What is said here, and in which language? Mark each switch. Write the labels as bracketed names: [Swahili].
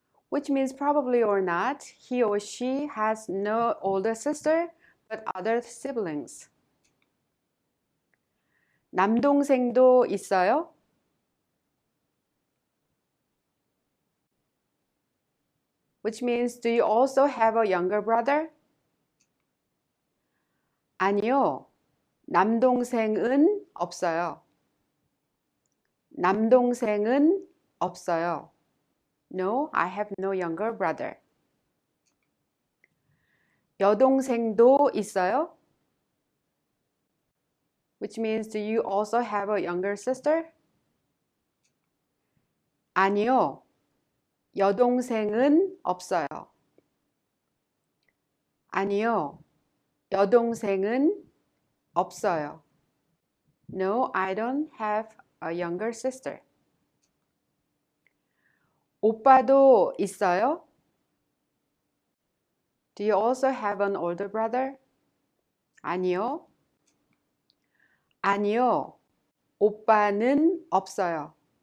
[English] Which means probably or not, he or she has no older sister, but other siblings. [Korean] 남동생도 있어요? [English] Which means, do you also have a younger brother? [Korean] 아니요, 남동생은 없어요. 남동생은 없어요. [English] No, I have no younger brother. [Korean] 여동생도 있어요? [English] Which means, do you also have a younger sister? [Korean] 아니요, 여동생은 없어요. 아니요, 여동생은 없어요. [English] No, I don't have a younger sister. [Korean] 오빠도 있어요? [English] Do you also have an older brother? [Korean] 아니요. 아니요, 오빠는 없어요.